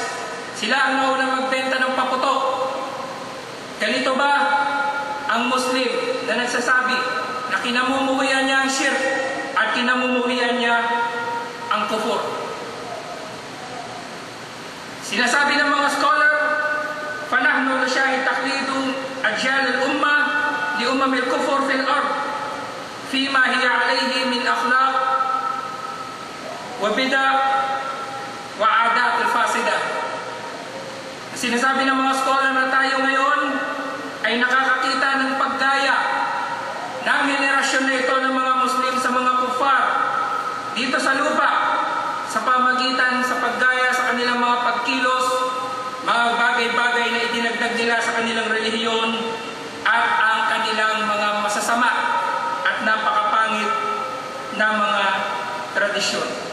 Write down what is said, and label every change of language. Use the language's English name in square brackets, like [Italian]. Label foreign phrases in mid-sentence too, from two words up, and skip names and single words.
[Filipino] Sila ang naunang magbenta ng paputok. Ganito ba ang Muslim na nagsasabi na kinamumuhian niya ang shirk at kinamumuhian niya ang kufur? Sinasabi ng mga scholar, [Arabic] فَنَحْنُ نُشَاهِدْ تَقْلِيدُ أَجْيَالِ الْأُمَّةِ لِأُمَمِ الْكُفْرِ فِي الْأَرْضِ فِيمَا هِيَ عَلَيْهِ مِنْ أَخْلَاقٍ وَبِدَعٍ وَعَادَاتٍ الْفَاسِدَةٍ. [Filipino] Sinasabi ng mga scholar na tayo ngayon ay nakakakita ng paggaya ng henerasyon na ito ng mga Muslim sa mga kufar dito sa lupa sa pamagitan sa paggaya sa kanilang mga pagkilos, mga bagay-bagay na idinagdag nila sa kanilang relihiyon at ang kanilang mga masasama at napakapangit na mga tradisyon.